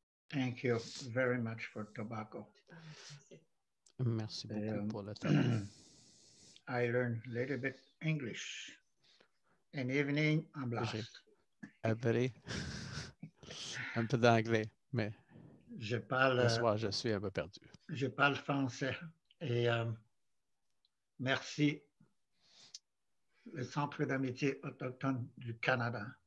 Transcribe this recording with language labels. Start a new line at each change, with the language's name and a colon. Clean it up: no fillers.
English: Thank you very much for tobacco.
French: Merci beaucoup pour le tabac.
English: I learned a little bit English. An evening en blast.
French: J'ai un peu d'anglais, mais ce soir, je suis un peu perdu. Je parle français et merci le Centre d'amitié autochtone du Canada.